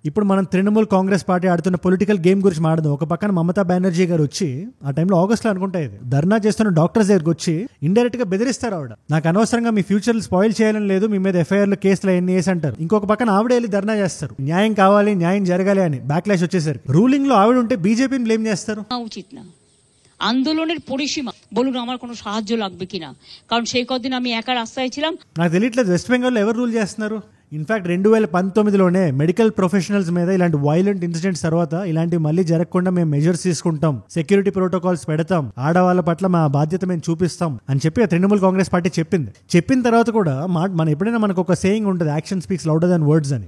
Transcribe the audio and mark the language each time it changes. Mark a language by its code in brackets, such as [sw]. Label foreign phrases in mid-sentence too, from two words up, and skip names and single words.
[te] ఇప్పుడు మనం తృణమూల్ కాంగ్రెస్ పార్టీ ఆడుతున్న [en] political game [te] గురించి మాట్లాడదాం. ఒక పక్కన మమతా బెనర్జీ గారు వచ్చి, ఆ టైంలో ఆగస్ట్ లో అనుకుంటా ఇది, ధర్నా చేస్తున్న డాక్టర్స్ దగ్గరకు వచ్చి ఇండైరెక్ట్ గా బెదిరిస్తారు. ఆవిడ నాకు అనవసరంగా మీ [en] future spoil [te] చేయాలని లేదు, మీ మీద ఎఫ్ఐఆర్లు కేసులు ఎన్ని వేసి అంటారు. ఇంకొక పక్కన ఆవిడ వెళ్ళి ధర్నా చేస్తారు, న్యాయం కావాలి, న్యాయం జరగాలి అని. బ్యాక్లాష్ వచ్చేసరికి రూలింగ్ లో ఆవిడ ఉంటే బీజేపీని బ్లేమ్ చేస్తారు. [bn] উচিত না, আন্দোলনের পরিসীমা বলুন, আমার কোনো সাহায্য লাগবে কিনা, কারণ সেই কদিন আমি একা রাস্তায় ছিলাম. [te] నాకు తెలియట్లేదు వెస్ట్ బెంగాల్లో ఎవరు రూల్ చేస్తున్నారు. ఇన్ఫాక్ట్ 2019లోనే [en] medical professionals [te] మీద ఇలాంటి [en] violent incidents [te] తర్వాత ఇలాంటివి మళ్ళీ జరగకుండా మేము మెజర్స్ తీసుకుంటాం, [en] security protocols [te] పెడతాం, ఆడవాళ్ళ పట్ల మా బాధ్యత మేము చూపిస్తాం అని చెప్పి తృణమూల్ కాంగ్రెస్ పార్టీ చెప్పింది. చెప్పిన తర్వాత కూడా మనం ఎప్పుడైనా మనకు ఒక సేయింగ్ ఉంటుంది, [en] action speaks louder than words [te] అని.